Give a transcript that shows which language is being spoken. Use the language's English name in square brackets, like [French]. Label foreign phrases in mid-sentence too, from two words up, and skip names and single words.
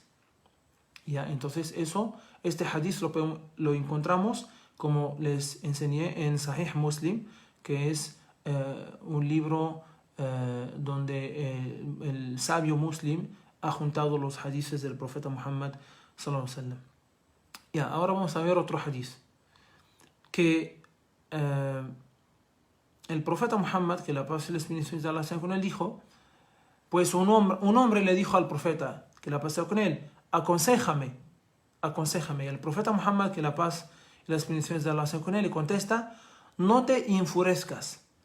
[Spanish] Ya, entonces este hadith lo encontramos, como les enseñé, en Sahih Muslim, que es un libro donde el sabio muslim ha juntado los hadiths del profeta Muhammad [Arabic] صلى الله عليه وسلم. [Spanish] Ya, ahora vamos a ver otro hadith, que el profeta Muhammad, que la paz y las bendiciones de Allah sean con él, dijo, pues un hombre le dijo al profeta, que la paz sea con él, aconséjame. Y el profeta Muhammad, que la paz y las bendiciones de Allah sean con él, le contesta, no te enfurezcas.